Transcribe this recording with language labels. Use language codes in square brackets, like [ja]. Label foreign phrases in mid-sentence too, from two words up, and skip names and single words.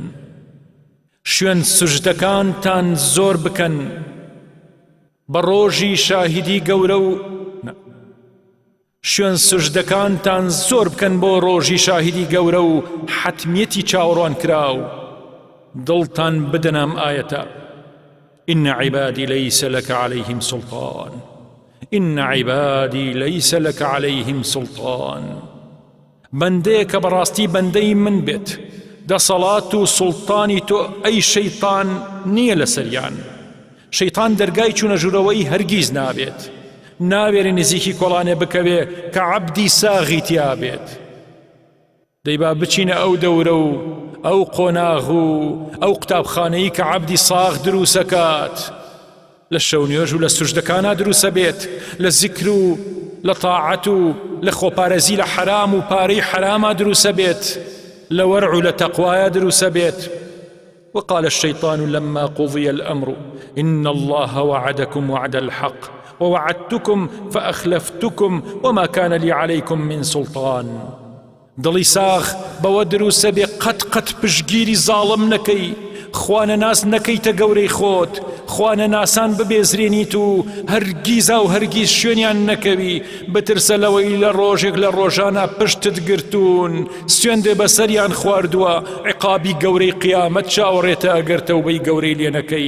[ckb] شوێن سوژدەکانتان زۆر بکەن بە ڕۆژی شاهیدی گەورە و شوێن سوژدەکانتان زۆر بکەن بۆ ڕۆژی شاهیدی گەورە و حەتمیەتی چاوەڕوان کراو. دڵتان بدەنام ئایەتە: [ar] إن عبادي ليس لك عليهم سلطان. إن عبادي ليس لك عليهم سلطان. [ckb] بەندەیە کە بەڕاستی بەندەی من بێت، دەسەڵات و سوڵتانی تۆ ئەی شەیطان نییە لەسەریان. شەیطان دەرگای چوونەژوورەوەی هەرگیز نابێت، ناوێری نزیکی کۆڵانێ بکەوێ کە عەبدی ساغی تیا بێت. دەیبا بچینە ئەو دەورە و ئەو قۆناغ و ئەو قوتابخانەیی کە عەبدی ساغ دروسەکات، لە شەونێژ و لە سوژدەکانە دروسە بێت، لە زیکر و لە تاعەت و لە خۆپارێزی لە حرام و پارەی حرامە دروسە بێت، لە وەرع و لە تەقوایە دروسە بێت. [ar] وقال الشيطان لما قضي الأمر إن الله وعدكم وعد الحق ووعدتكم فأخلفتكم وما كان لي عليكم من سلطان. [ckb] دڵی ساغ بەوە دروسە بێ قەت پشگیری زاڵم نەکەی، خوانە ناس نەکەیتە گەورەی خۆت، خوانە ناسان ببێزرێنیت و هەرگیزا و هەرگیز شوێنیان نەکەوی، بترسە لەوەی لە ڕۆژێک لە ڕۆژانە پشتت گرتوون، سوێندێ بەسەریان خواردووە، عقابی گەورەی قیامەت چاوەڕێتە ئەگەر تەوبەی گەورەی لێ نەکەی.